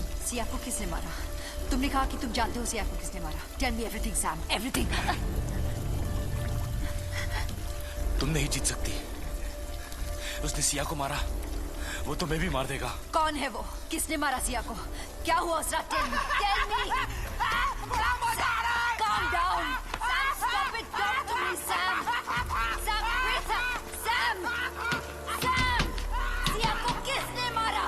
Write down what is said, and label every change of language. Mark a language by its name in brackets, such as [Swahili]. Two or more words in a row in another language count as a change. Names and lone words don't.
[Hindi] सिया को किसने मारा? तुमने कहा कि तुम जानते हो सिया को किसने मारा. [English] Tell me everything, Sam. Everything. [Hindi] तुम नहीं जीत सकती. उसने सिया को मारा. वो तुम्हें भी मार देगा. कौन है वो? किसने मारा सिया को? क्या हुआ उस रात? [English] Tell me. Tell me. Calm down. Sam, stop it. Talk to me, Sam. Sam, wait. Sam. Sam. [Hindi] सिया को किसने मारा?